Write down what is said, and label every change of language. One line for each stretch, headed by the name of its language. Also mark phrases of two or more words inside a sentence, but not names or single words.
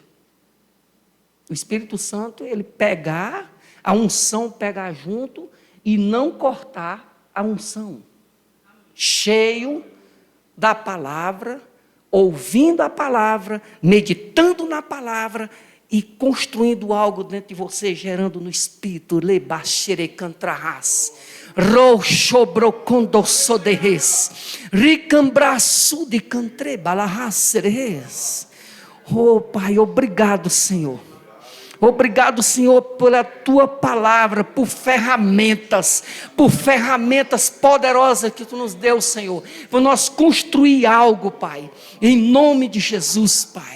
Portuguese: O Espírito Santo, ele pegar, a unção pegar junto e não cortar a unção. Cheio da palavra, ouvindo a palavra, meditando na palavra e construindo algo dentro de você, gerando no Espírito. Lebaxerecantrahas, roxobrocondosoderres, ricambraçu de cantrebalahasseres. Oh, Pai, obrigado, Senhor. Obrigado, Senhor, pela tua palavra, por ferramentas poderosas que tu nos deu, Senhor, para nós construir algo, Pai, em nome de Jesus, Pai.